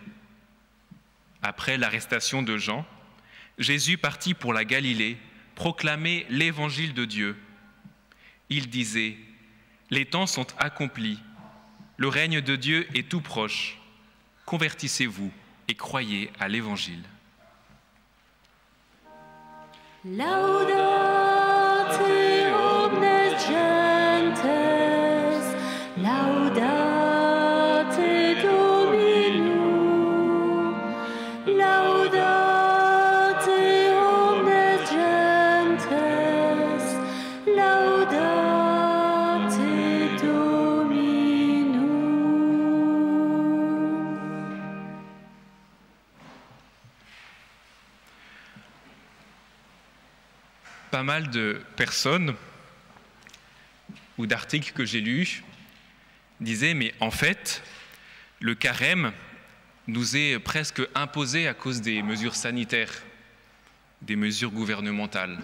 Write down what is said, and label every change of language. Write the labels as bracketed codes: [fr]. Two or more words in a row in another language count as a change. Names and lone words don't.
[fr] Après l'arrestation de Jean, Jésus partit pour la Galilée, proclamer l'évangile de Dieu. Il disait : les temps sont accomplis, le règne de Dieu est tout proche. Convertissez-vous et croyez à l'évangile. [la] Laudate omnes gentes, laudate Dominum, laudate omnes gentes, laudate Dominum. [fr] Pas mal de personnes ou d'articles que j'ai lus disaient mais en fait, le carême nous est presque imposé à cause des mesures sanitaires, des mesures gouvernementales.